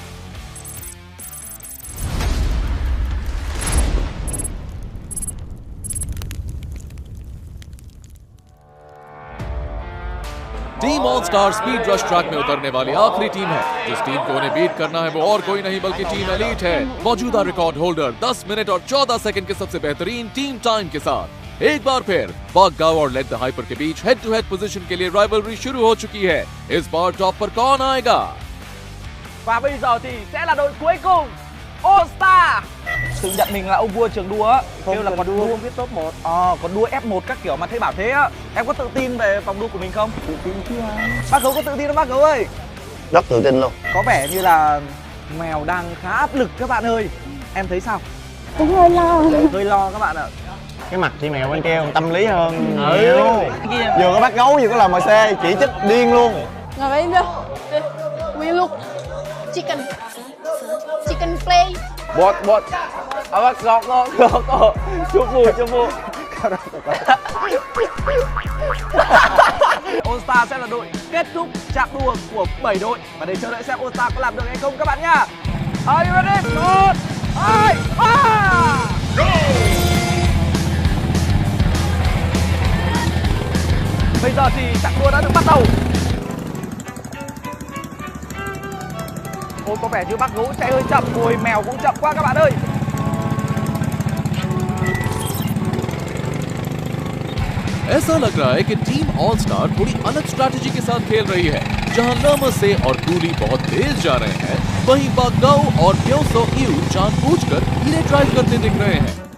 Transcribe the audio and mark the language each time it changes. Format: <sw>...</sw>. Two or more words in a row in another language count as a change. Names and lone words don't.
<hi>टीम ऑल स्टार स्पीड रश ट्रैक में उतरने वाली आखिरी टीम है। जिस टीम को उन्हें बीट करना है वो और कोई नहीं बल्कि टीम एलीट है। मौजूदा</hi> <en>record holder</en> <hi>10 मिनट और 14 सेकंड के सबसे बेहतरीन</hi> <en>team time</en> <hi>के साथ एक बार फिर बागगांव और लेट द हाइपर के बीच</hi> <en>head to head position</en> <hi>के लिए राइवलरी शुरू हो चुकी है। इस बार टॉप पर कौन आएगा?</hi> <vi>Và bây giờ thì sẽ là đội cuối cùng, All Star. Tự nhận mình là ông vua trường đua á, kêu là còn đua không biết top 1. Còn đua F1 các kiểu mà thấy bảo thế á. Em có tự tin về vòng đua của mình không? Tự tin chứ anh. Bác Gấu có tự tin không bác Gấu ơi? Rất tự tin luôn. Có vẻ như là mèo đang khá áp lực các bạn ơi. Em thấy sao? Cũng hơi lo. Hơi lo các bạn ạ. Cái mặt chị mèo bên kia còn tâm lý hơn. Vừa có bác Gấu vừa có là MC, chỉ trích điên luôn. Ngồi im đi.</vi> <en>We look chicken play.</en> <vi>Bột. Bác Gấu có. Chúc mừng. All Star sẽ là đội kết thúc chặng đua của 7 đội. Và để chờ đợi xem All Star có làm được hay không các bạn nhá.</vi> <en>Are you ready? 1, 2, 3.</en> <vi>Bây giờ thì chặng đua đã được bắt đầu. Ôi có vẻ như bác Gấu chạy hơi chậm, rồi mèo cũng chậm quá các bạn ơi.</vi> <hi>ऐसा लग रहा है कि टीम ऑल स्टार थोड़ी अलग स्ट्रैटेजी के साथ खेल रही है। जहां लर्मसे और कूली बहुत तेज जा रहे हैं, वहीं बागगांव और प्योसो यू जानबूझकर धीरे ड्राइव करते दिख रहे हैं।</hi>